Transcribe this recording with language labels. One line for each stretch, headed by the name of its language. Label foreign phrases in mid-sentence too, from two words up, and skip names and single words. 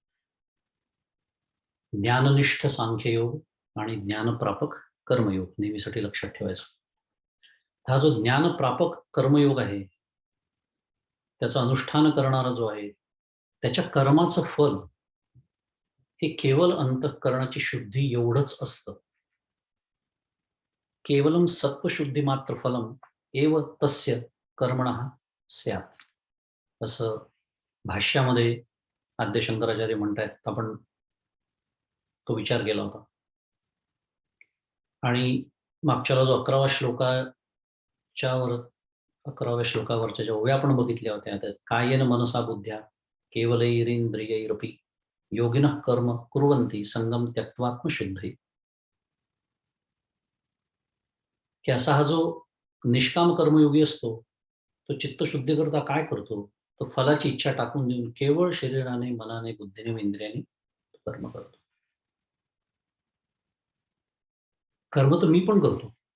Marathi: ज्ञाननिष्ठ सांख्ययोग आणि ज्ञानप्रापक कर्मयोग नेहमीसाठी लक्षात ठेवायचं. हा जो ज्ञानप्रापक कर्मयोग आहे, त्याचं अनुष्ठान करणारा जो आहे, त्याच्या कर्माचं फल हे केवळ अंतःकरणाची शुद्धी एवढंच असतं.
Sanskrit: केवलम सत्वशुद्धी मात्र फलम एव तस्य कर्मणः स्यात्,
Marathi: असं भाष्यामध्ये आद्य शंकराचार्य म्हणतायत. आपण तो विचार केला होता. आणि मागच्याला जो 11व्या श्लोकावरच्या ज्या ओव्या आपण बघितल्या होत्या, त्यात
Sanskrit: कायेन मनसा बुद्ध्या केवलैरिंद्रियैरपि योगिनः कर्म कुर्वन्ति संगम त्यक्त्वात्मशुद्धये,
Marathi: की असा हा जो निष्काम कर्मयोगी असतो, तो चित्तशुद्धी करता काय करतो, तो फलाची इच्छा टाकून देऊन केवळ शरीराने, मनाने, बुद्धीने व इंद्रियाने कर्म करतो. कर्म तर मी पण करतो.